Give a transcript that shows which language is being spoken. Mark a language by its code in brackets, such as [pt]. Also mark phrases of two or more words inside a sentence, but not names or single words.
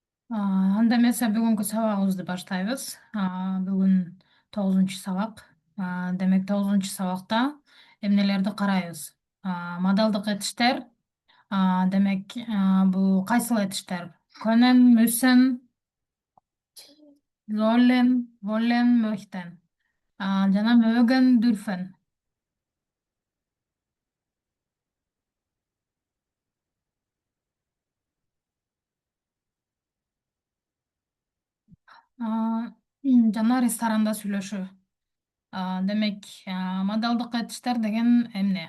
[ky] Анда эмесе бүгүнкү сабагыбызды баштайбыз. Бүгүн 9 сабак. Демек 9 сабакта эмнелерди карайбыз? Модалдык этиштер. Демек бул кайсыл этиштер? [de] Können, müssen, sollen, wollen, möchten. Жана mögen, dürfen. [ky] Жана ресторанда сүйлөшүү. Демек модалдык этиштер деген эмне?